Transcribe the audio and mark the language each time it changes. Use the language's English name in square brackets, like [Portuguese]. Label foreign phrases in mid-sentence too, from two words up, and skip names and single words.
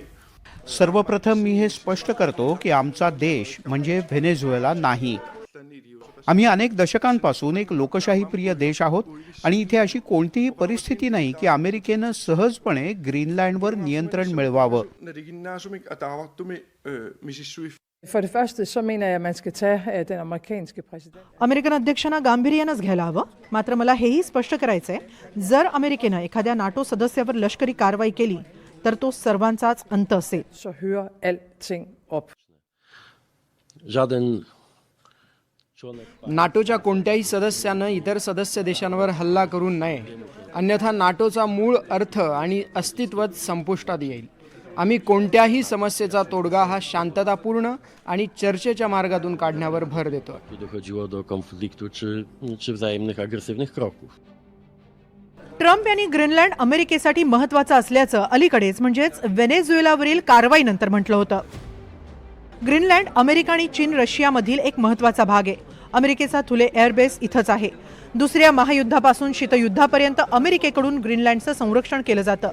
[Marathi] सर्वप्रथम मी हे स्पष्ट करतो की आमचा देश म्हणजे व्हेनेझुएला नाही। आम्ही अनेक दशकांपासून एक लोकशाहीप्रिय देश आहोत आणि इथे अशी कोणतीही परिस्थिती नाही की अमेरिकेनं सहजपणे ग्रीनलँडवर नियंत्रण मिळवावं। [Danish] For det første så mener jeg, at man skal tage den amerikanske præsident. [Marathi] अमेरिकन अध्यक्षांना गांभीर्यानंच घ्यायला हवं। मात्र मला हेही स्पष्ट करायचंय, जर अमेरिकेनं एखाद्या नाटो सदस्यावर लष्करी कारवाई केली तर तो सर्वांचाच अंत असेल। [Danish] Så hører alting op. [Marathi] नाटोच्या कोणत्याही सदस्यानं इतर सदस्य देशांवर हल्ला करू नये, अन्यथा नाटोचा मूळ अर्थ आणि अस्तित्वच संपुष्टात येईल। आम्ही कोणत्याही समस्येचा तोडगा हा शांततापूर्ण आणि चर्चेच्या मार्गातून काढण्यावर भर देतो। [Polish] Dochodziło do konfliktu czy wzajemnych agresywnych kroków. [Marathi] ट्रम्प यांनी ग्रीनलँड अमेरिकेसाठी महत्त्वाचं असल्याचं अलीकडेच म्हणजेच व्हेनेझुएलावरील कारवाईनंतर म्हटलं होतं। ग्रीनलँड अमेरिका आणि चीन, रशियामधील एक महत्त्वाचा भाग आहे। अमेरिकेचा थुले एअरबेस इथंच आहे। दुसऱ्या महायुद्धापासून शीतयुद्धापर्यंत अमेरिकेकडून ग्रीनलँडचं संरक्षण केलं जातं।